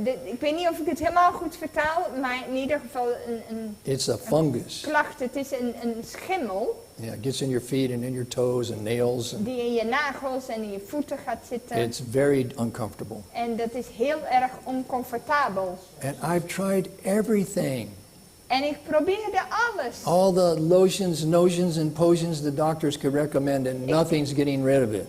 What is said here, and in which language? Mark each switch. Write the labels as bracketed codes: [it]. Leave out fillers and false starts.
[nl] Ik weet niet of ik het helemaal goed vertaal, maar in ieder geval een [en] It's a fungus. [nl] klacht. Het is een schimmel [en] Yeah, it gets in your feet and in your toes and nails. And [nl] die in je nagels en in je voeten gaat zitten. [en] it's very uncomfortable. [nl] En dat is heel erg oncomfortabel. [en] And I've tried everything. [nl] En ik probeerde alles. [en] All the lotions, notions, and potions the doctors could recommend, and nothing's getting rid of it.